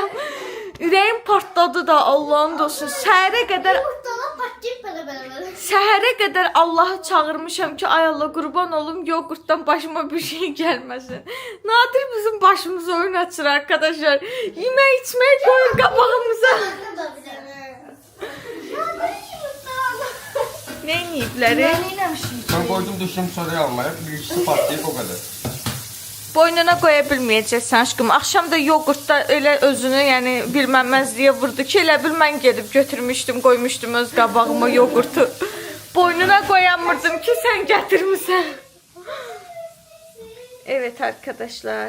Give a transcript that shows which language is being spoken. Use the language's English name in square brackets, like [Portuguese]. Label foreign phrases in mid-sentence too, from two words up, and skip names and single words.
[Azerbaijani] Ürəyim partladı da Allahın dostu. Səhərə qədər Allahı çağırmışam ki, ay Allah qurban olum, yoğurtdan başıma bir şey gəlməsin. Nadir bizim başımıza oyun açır arkadaşlar. Yemək içmək qoyur qabağımıza. Ne yiyibləri? [Turkish] Ben koydum düşüm soruyu almaya. Bir ikisi patlayıp o kadar. [Azerbaijani] Boynuna qoya bilməyəcəksən aşkım. Axşam da yoğurtda elə özünü, yəni bilməməzliyə vurdu ki, elə bil mən gedib götürmüşdüm, qoymuşdum öz qabağıma yoğurtu. Boynuna qoyamırdım ki, sen gətirmisən. [Turkish] Evet arkadaşlar.